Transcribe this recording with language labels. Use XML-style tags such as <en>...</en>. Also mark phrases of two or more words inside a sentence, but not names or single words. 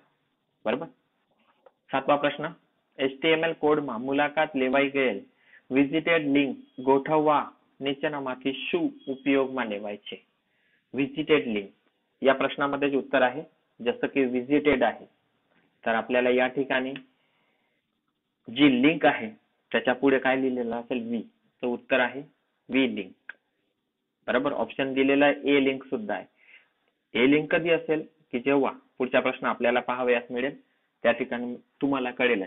<mr>बरोबर. 7वा प्रश्न,</mr> <gu>HTML કોડમાં મુલાકાત લેવાઈ ગયેલ વિઝિટેડ લિંક ગોઠવવા નીચેનામાંથી શું ઉપયોગમાં લેવાય છે?</gu> <mr>विजिटेड लिंक या प्रश्नामध्ये उत्तर आहे जसं की विजिटेड आहे. तर आपल्याला या ठिकाणी जी लिंक आहे त्याच्या पुढे काय लिहिलेलं असेल वी, तर उत्तर आहे</mr> <en>V link.</en> <mr>बरोबर. ऑप्शन दिलेला आहे</mr> <en>A link</en> <mr>सुद्धा आहे.</mr> <en>A link</en> <mr>कधी असेल की जेव्हा पुढचा प्रश्न आपल्याला पाहावयास मिळेल त्या ठिकाणी तुम्हाला कळेलच.</mr>